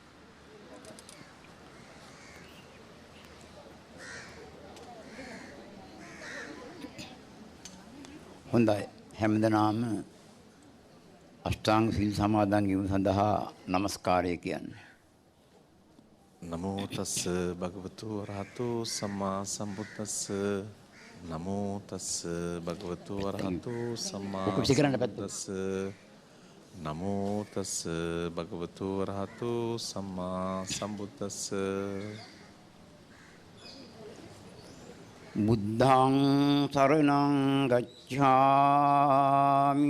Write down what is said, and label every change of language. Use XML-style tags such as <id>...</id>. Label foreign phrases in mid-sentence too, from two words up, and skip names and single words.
<si>හොඳයි. හැමදෙනාම අෂ්ටාංග සීල් සමාදන් වීම සඳහා নমස්කාරය කියන්නේ.</si> <pi>නමෝ තස් භගවතු වරහතෝ සම්මා සම්බුද්දස්ස නමෝ තස් භගවතු වරහතෝ සම්මා සම්බුද්දස්ස නමෝ තස් භගවතු වරහතෝ සම්මා සම්බුද්දස්ස බුද්ධං සරණං ගච්ඡාමි</pi>